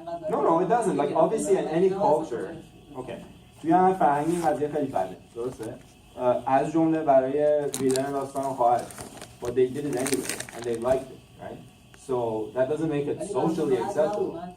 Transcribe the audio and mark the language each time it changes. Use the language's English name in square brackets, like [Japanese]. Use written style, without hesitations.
[English] No, it doesn't. Like obviously in any culture. Okay. [Persian] توی هر فرهنگی این قضیه خیلی بده. درسته؟ از جمله برای ویلن داستان خواهر. [English] But they did it anyway and they liked it, right? So that doesn't make it socially acceptable.